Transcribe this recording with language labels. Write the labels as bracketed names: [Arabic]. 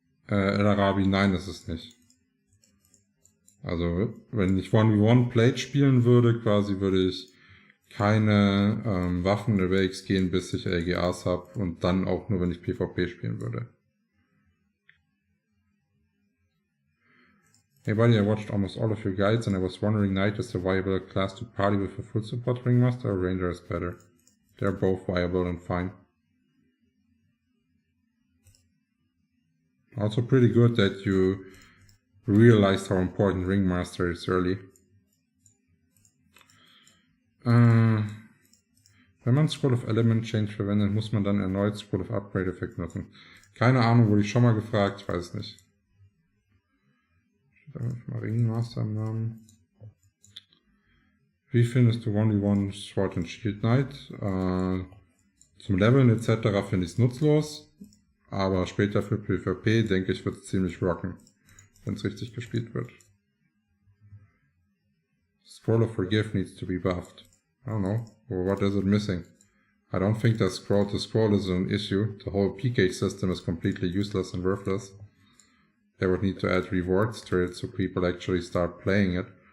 [German] El Arabi, nein, das ist nicht. Also, wenn ich 1v1 Plate spielen würde, quasi würde ich keine Waffen-Awakes gehen, bis ich LGAs habe und dann auch nur, wenn ich PvP spielen würde. [English] Hey buddy, I watched almost all of your guides and I was wondering, Knight is a viable class to party with a full support Ringmaster or Ranger is better? They're both viable and fine. Also pretty good that you realized how important Ringmaster is early. [German] Wenn man Scroll of Element Change verwendet, muss man dann erneut Scroll of Upgrade Effekt nutzen. Keine Ahnung, wurde ich schon mal gefragt, ich weiß es nicht. Steht einfach mal Ringmaster im Namen. Wie findest du 1v1 Sword and Shield Knight? Zum Leveln etc. finde ich es nutzlos. Aber später für PvP, denke ich, wird es ziemlich rocken, wenn es richtig gespielt wird. [English] Scroll of Forgive needs to be buffed. I don't know. Well, what is it missing? I don't think that scroll to scroll is an issue. The whole PK system is completely useless and worthless. They would need to add rewards to it so people actually start playing it.